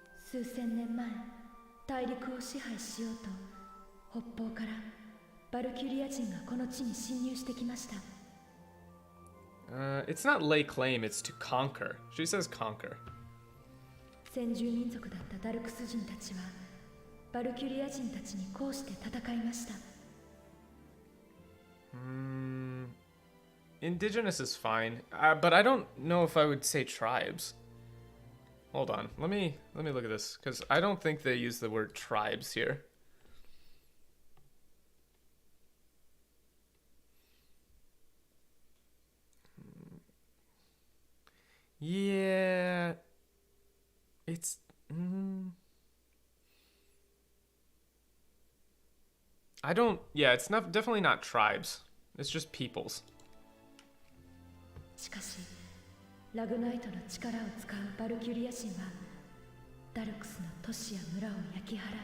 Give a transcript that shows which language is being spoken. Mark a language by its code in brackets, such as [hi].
[ja] 数千年前、大陸を支配しようと北方からバルキュリア人がこの地に侵入してきました。 [en] It's not lay claim, it's to conquer. She says conquer. [ja] 先住民族だったダルクス人たちはバルキュリア人たちにこうして戦いました。 [en] Indigenous is fine, but I don't know if I would say tribes. Hold on, let me look at this, because I don't think they use the word tribes here. Yeah, it's I don't. Yeah, it's not definitely not tribes. It's just peoples. [ja] しかし、ラグナイトの力を使うバルキュリア人はダルクスの都市や村を焼き払い。